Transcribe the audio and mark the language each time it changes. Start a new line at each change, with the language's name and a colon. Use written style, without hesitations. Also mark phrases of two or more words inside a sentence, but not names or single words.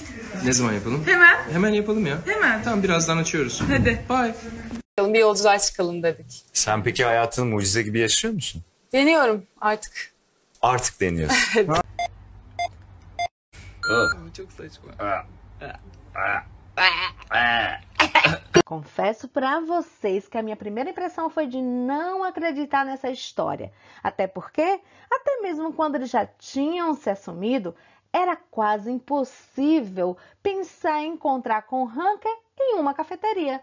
Turkish: Ne zaman yapalım? Hemen. Hemen yapalım ya. Hemen. Tamam, birazdan açıyoruz. Hadi. Bye. Bir yolculuğa çıkalım dedik. Sen peki hayatını mucize gibi yaşıyor musun? Deniyorum artık. Artık deniyorsun. Çok saçma.
Portuguese: Confesso para vocês que a minha primeira impressão foi de não acreditar nessa história. Até porque, até mesmo quando eles já tinham se assumido, era quase impossível pensar em encontrar com Hanker em uma cafeteria.